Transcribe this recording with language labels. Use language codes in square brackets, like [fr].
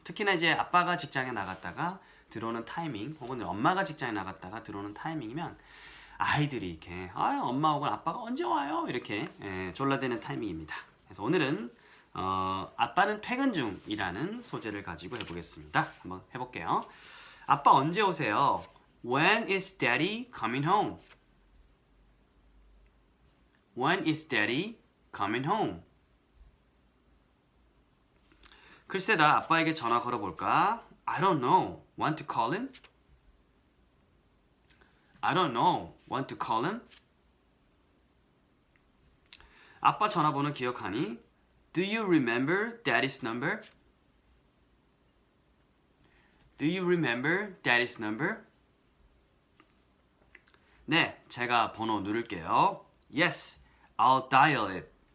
[ko] 특히나 이제 아빠가 직장에 나갔다가 들어오는 타이밍 혹은 엄마가 직장에 나갔다가 들어오는 타이밍이면 아이들이 이렇게 엄마 혹은 아빠가 언제 와요? 이렇게 졸라대는 타이밍입니다. 그래서 오늘은 아빠는 퇴근 중이라는 소재를 가지고 해보겠습니다. 한번 해볼게요. 아빠 언제 오세요? [en] When is daddy coming home? When is daddy coming home? [ko] 글쎄다, 아빠에게 전화 걸어볼까? [en] I don't know. Want to call him? I don't know. Want to call him? [ko] 아빠 전화번호 기억하니? [en] Do you remember daddy's number? Do you remember daddy's number? [ko] 네, 제가 번호 누를게요. [en] Yes, I'll dial it.